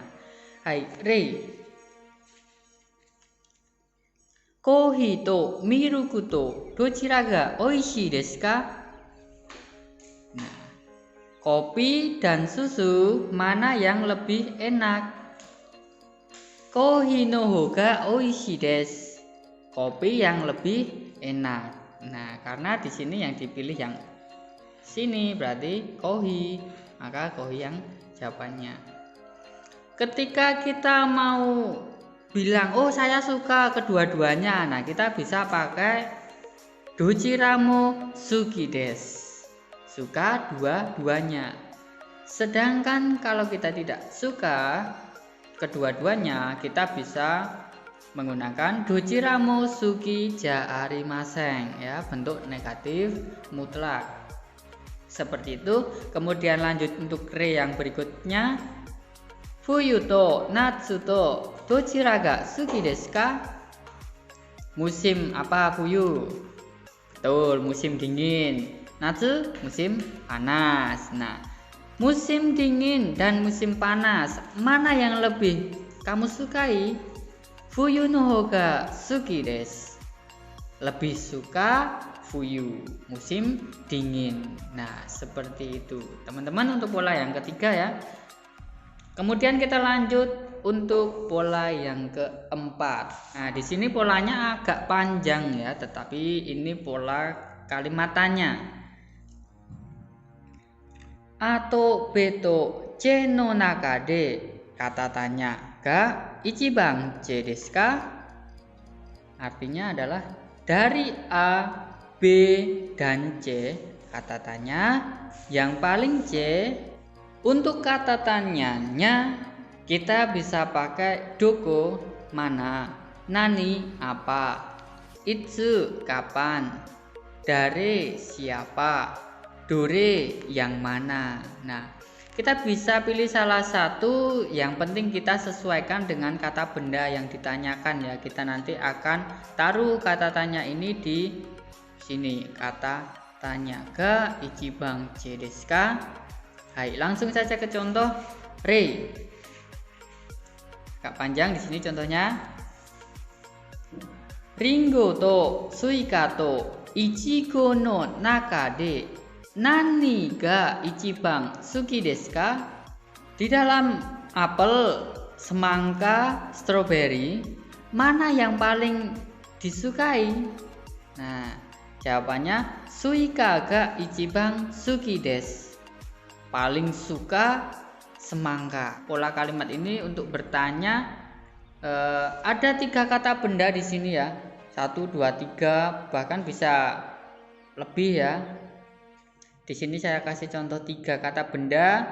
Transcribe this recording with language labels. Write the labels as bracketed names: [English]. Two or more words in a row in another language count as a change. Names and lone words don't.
[Japanese] はい、例。コーヒーとミルクとどちらがおいしいですか? [Indonesian] Nah, kopi dan susu mana yang lebih enak? [Japanese] コーヒーのほうがおいしいです. [Indonesian] Kopi yang lebih enak. Nah, karena di sini yang dipilih yang sini berarti kohi, maka kohi yang jawabannya. Ketika kita mau bilang oh saya suka kedua-duanya, nah kita bisa pakai [Japanese] どちらも好きです. [Indonesian] Suka dua-duanya. Sedangkan kalau kita tidak suka kedua-duanya, kita bisa menggunakan [Japanese] どちらも好きじゃありません [Indonesian] ya, bentuk negatif mutlak. Seperti itu. Kemudian lanjut untuk re yang berikutnya. [Japanese] 冬と夏とどちらが好きですか? [Indonesian] Musim apa fuyu? Betul, musim dingin. Natsu musim panas. Nah, musim dingin dan musim panas mana yang lebih kamu sukai? [Japanese] 冬のほうが好きです. [Indonesian] Lebih suka fuyu, musim dingin. Nah, seperti itu teman-teman untuk pola yang ketiga ya. Kemudian kita lanjut untuk pola yang keempat. Nah, di sini polanya agak panjang ya, tetapi ini pola kalimat tanya. [Japanese] AとBとCの中で, [Indonesian] kata tanya [Japanese] が一番Cですか? [Indonesian] Artinya adalah dari A, B, dan C, kata tanya yang paling C. Untuk kata tanyanya kita bisa pakai doko mana, nani apa, itsu kapan, dare siapa, dore yang mana. Nah, kita bisa pilih salah satu, yang penting kita sesuaikan dengan kata benda yang ditanyakan ya. Kita nanti akan taruh kata tanya ini di sini, kata tanya [Japanese] が一番Cですか? [Indonesian] Hai, langsung saja ke contoh re. Agak panjang di sini contohnya. [Japanese] りんごとすいかといちごの中で何が一番好きですか? [Indonesian] Di dalam apel, semangka, stroberi, mana yang paling disukai? Nah, jawabannya [Japanese] すいかが一番好きです. [Indonesian] Paling suka semangka. Pola kalimat ini untuk bertanya ada 3 kata benda di sini ya. 1, 2, 3, bahkan bisa lebih ya. Di sini saya kasih contoh 3 kata benda.